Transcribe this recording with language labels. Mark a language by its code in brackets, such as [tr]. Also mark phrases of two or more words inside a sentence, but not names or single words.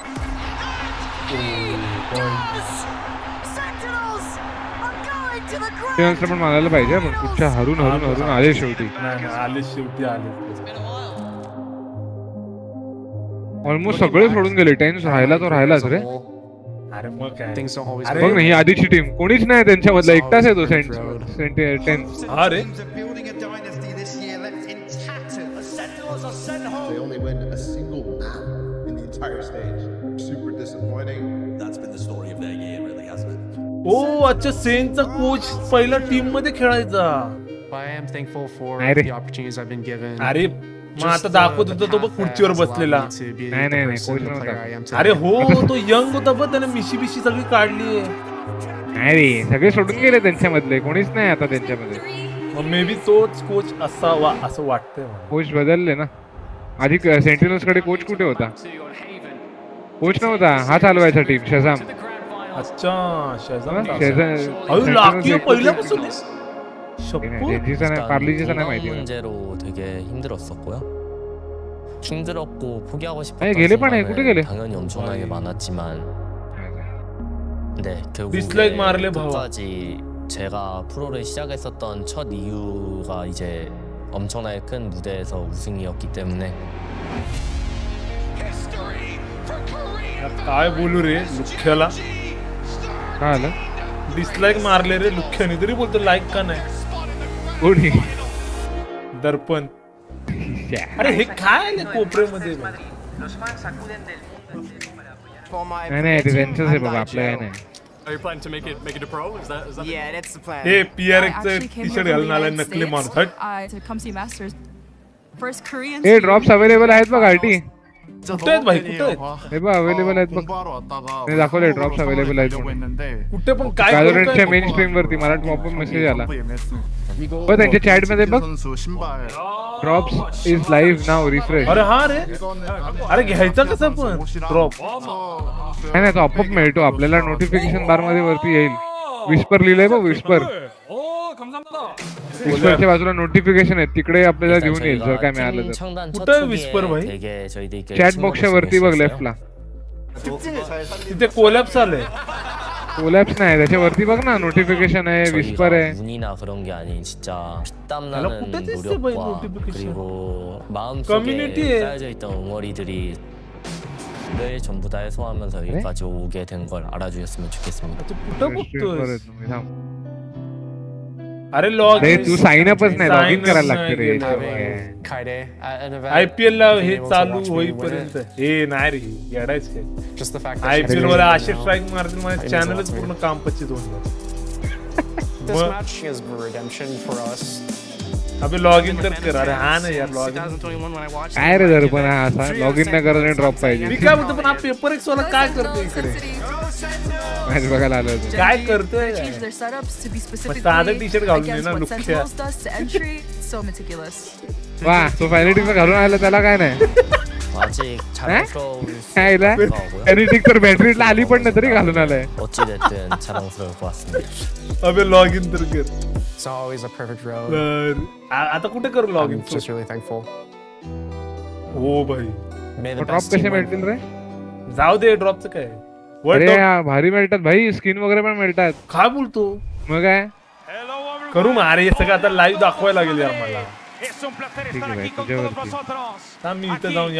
[mr] ते पण मानायला पाहिजे, पण कुठच्या हरून आले शेवटी. ऑलमोस्ट सगळे सोडून गेले. 10 राहिला तो राहिलाच रे. अरे मग काय बघ ना, ही आधीची टीम कोणीच नाही त्यांच्यामधला, एकटाच आहे तो सेंट. अरे [en] They only win a single map in the entire stage. Super disappointing. That's been the story of their year, really, hasn't it? [mr] ओ अच्छा, सेनचा कोच पहिला टीम मध्ये खेळायचा. [en] I am thankful for the opportunities I've been given. [mr] अरे मग आता दाखवत होता तो बघ खुर्चीवर बसलेला. नाही कोच नव्हता. अरे हो, तो यंग होता बघ, त्याने मिशी सगळी काढली. अरे सगळे सोडून गेले त्यांच्यामधले, कोणीच नाही आता त्यांच्यामध्ये. मग [en] may be [mr] तोच कोच असावा असं वाटतंय. कोच बदलले ना. आधी सेंटिनल्स कडे कोच कुठे होता? कोच नव्हता, हा चालवायचा टीम. शजाम. अच्छा, शजाम. पहिल्यापासून पार्लीजीचा नाही माहिती. [ko] 문제로 되게 힘들었었고요. 힘들었고 포기하고 [mr] गेले पण आहे, कुठे गेले? [ko] 당연히 엄청나게 많았지만 네, [mr] डिसलाइक मारले [ko] 결국까지 제가 프로를 시작했었던 첫 이유가 이제 엄청나게 큰 무대에서 우승이었기 때문에. [mr] काय बोलू रे लुख्याला काय आलं डिसलाइक मारले रे लुख्याने तरी बोलतो लाईक का नाही कोणी दर्पण अरे हे काय आहे कोपऱ्यामध्ये नाही ते त्यांचंच आहे बाबा आपलं काय नाही [en] Are you planning to make it a pro? Is that Yeah, that's the plan. [mr] हे PRX टी-शर्ट घालून आला नकली माणूस हट [en] to come see Masters. First Korean. [mr] हे [en] drops available [mr] आहेत बघ आरटी कुठे आहेत भाई कुठे आहेत हे बघ अवेलेबल आहेत बघ मी दाखवले [en] drops available [mr] आहेत कुठे पण काय Valorantच्या मेन स्ट्रीम वरती मला पॉपअप मेसेज आला बघ त्यांच्या चॅट मध्ये बघ [en] drops is live now refresh [mr] अरे हा रे अरे घ्यायचा कसं पण ड्रॉप नाही तो आपोआप मिळतो आपल्याला [en] notification bar [mr] मध्ये वरती येईल विस्पर लिहिलंय बघ विस्पर विस्परच्या बाजूला नोटिफिकेशन आहे तिकडे आपल्याला घेऊन येईल जर काय मिळालं तर कुठे विस्पर भाई चॅट बॉक्सच्या वरती बघ लेफ्टला तिथे कोलॅप्स आलंय कोलॅप्स नाही त्याच्या वरती बघ ना नोटिफिकेशन आहे विस्पर आहे [ko] 운이나 그런 게 아닌 진짜 땀나는 노력과 그리고 마음속에 쌓여져 있던 응어리들이 를 전부 다 해소하면서 여기까지 오게 된 걸 알아주셨으면 좋겠습니다. [mr] अरे लॉग तू साइन अपच नाही [en] log in [mr] करायला लागते रे आयपीएल ला हे चालू होईपर्यंत हे नाही रे येडायच काय आयपीएल वर असे स्ट्राइक मारतील माझे चॅनलच पूर्ण काम पच्चीत होऊन [en] This match is redemption for us. [mr] अबे [en] log in [mr] तर कर अरे हा नाही यार [en] log in [mr] काय रे जर पण असा [en] log in [mr] नाही करत ड्रॉप पाहिजे मी काय म्हणतो पण हा पेपर एक्स वाला काय करतोय इकडे मॅच बघायला आलो काय करतोय साधं टी शर्ट घालून ना लुक्या वा तो फायनलिटीचं घालून आला त्याला काय नाही [ko] 아직 자랑스러울 [mr] एडिटिंग तर बॅटरीला आली पण नाही तरी घालून आलाय [ko] 어찌됐든 자랑스러울 것 같습니다. [mr] अबे [en] log in [mr] तर कर [en] It's always a perfect road. [mr] आता कुठे करू [en] log in I'm just really thankful. [mr] हो भाई ड्रॉप कसे मिळतील रे जाऊ दे ड्रॉपचं काय अरे भारी मिळतात भाई स्किन वगैरे पण मिळतात काय बोलतो मग काय करू मग अरे हे सगळं आता लाईव्ह दाखवायला लागेल यार मला मी इथं जाऊन